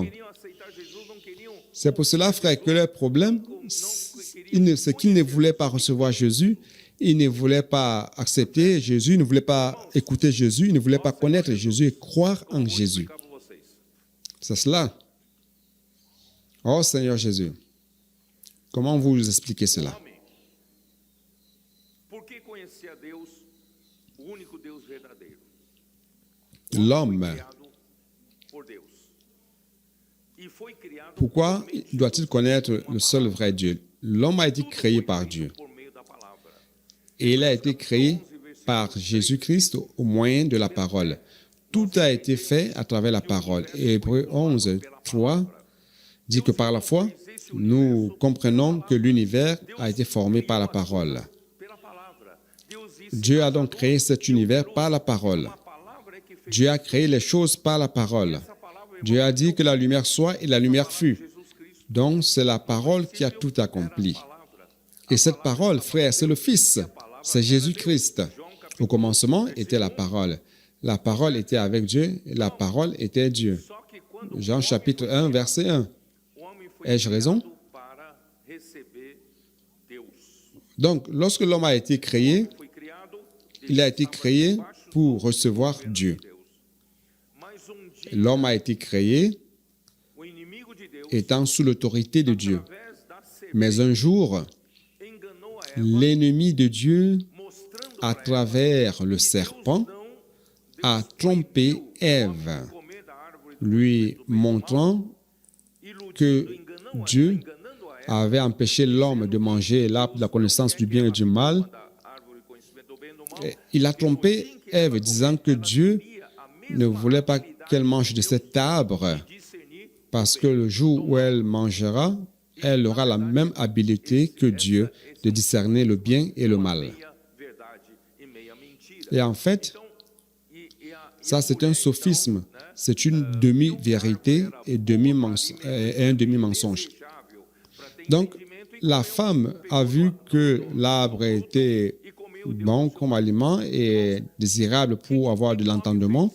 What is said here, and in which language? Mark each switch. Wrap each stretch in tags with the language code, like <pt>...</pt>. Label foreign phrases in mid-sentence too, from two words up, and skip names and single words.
<fr>C'est pour cela, frère, que leur problème, c'est qu'ils ne voulaient pas recevoir Jésus, ils ne voulaient pas accepter Jésus, ils ne voulaient pas écouter Jésus, ils ne voulaient pas connaître Jésus et croire en Jésus. C'est cela. Oh Seigneur Jésus, comment vous expliquez cela?</fr> <pt>Por que conhecia Deus, o único Deus verdadeiro?</pt> <fr>L'homme,</fr> <pt>Criado por Deus. E foi criado</pt> <fr>pourquoi doit-il connaître le seul vrai Dieu? L'homme a été créé par Dieu</fr> <pt>por meio da palavra.</pt> <fr>et il a été créé par Jésus-Christ au moyen de la parole. Tout a été fait à travers la parole. Et Hébreux 11, 3 dit que par la foi, nous comprenons que l'univers a été formé par la parole.</fr> <pt>Pela palavra. Deus disse,</pt> <fr>Dieu a donc créé cet univers par la parole.</fr> <pt>a palavra é que fez</pt> <fr>Dieu a créé les choses par la parole.</fr> <pt>essa palavra.</pt> <fr>Dieu a dit que la lumière soit et la lumière fut.</fr> <pt>Jesus Cristo.</pt> <fr>Donc, c'est la parole qui a tout accompli.</fr> <pt>Palavra.</pt> <fr>Et cette parole, frère, c'est le Fils, c'est Jésus-Christ. Au commencement était la parole. La parole était avec Dieu et la parole était Dieu.</fr> <pt>Só que quando</pt> <fr>Jean chapitre 1, verset 1.</fr> <pt>o homem foi</pt> <fr>Ai-je raison?</fr> <pt>criado para receber Deus.</pt> <fr>Donc, lorsque l'homme a été créé,</fr> <pt>Foi criado,</pt> <fr>il a été créé pour recevoir Dieu.</fr> <pt>Deus. Mas dia,</pt> <fr>L'homme a été créé</fr> <pt>o inimigo de Deus,</pt> <fr>étant sous l'autorité de Dieu.</fr> <pt>através da serpente,</pt> <fr>Mais un jour,</fr> <pt>enganou a Eva,</pt> <fr>l'ennemi de Dieu,</fr> <pt>mostrando</pt> <fr>à</fr> <pt>para</pt> <fr>travers le serpent,</fr> <pt>Eva,</pt> <fr>a trompé Ève,</fr> <pt>comer da árvore</pt> <fr>lui montrant que Dieu avait empêché l'homme de manger l'arbre de la connaissance du bien et du mal.</fr> <pt>da árvore conhecimento do bem e do mal,</pt> <fr>Et il a trompé Ève, disant que Dieu ne voulait pas qu'elle mange de cet arbre,</fr> <pt>discernir</pt> <fr>parce que le jour où elle mangera, elle aura la même habileté que Dieu de discerner le bien et le mal.</fr> <pt>meia verdade e meia mentira.</pt> <fr>Et en fait, ça c'est un sophisme, c'est une demi-vérité et un demi-mensonge. Donc, la femme a vu que l'arbre était bon comme aliment et désirable pour avoir de l'entendement.</fr>